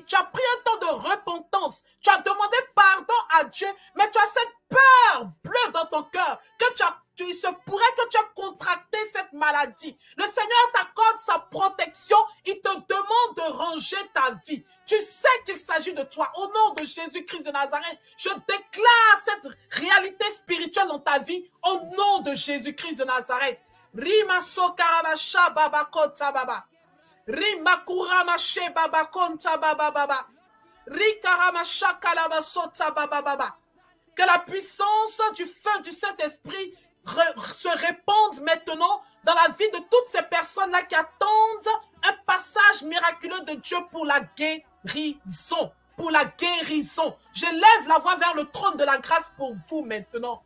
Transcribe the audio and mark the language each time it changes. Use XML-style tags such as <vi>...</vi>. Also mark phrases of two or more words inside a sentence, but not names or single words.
<fr>Tu as pris un temps de repentance. Tu as demandé pardon à Dieu, mais tu as cette peur bleue dans ton cœur que il se pourrait que tu aies contracté cette maladie. Le Seigneur t'accorde sa protection. Il te demande de ranger ta vie. Tu sais qu'il s'agit de toi. Au nom de Jésus-Christ de Nazareth, je déclare cette réalité spirituelle dans ta vie. Au nom de Jésus-Christ de Nazareth. Rima sokarabasha babakota baba. Rima kuramashe babakonta baba baba. Rikaramasha kalabasota baba baba. Que la puissance du feu du Saint-Esprit se répande maintenant dans la vie de toutes ces personnes-là qui attendent un passage miraculeux de Dieu pour la guérison. Pour la guérison. Je lève la voix vers le trône de la grâce pour vous maintenant.</fr>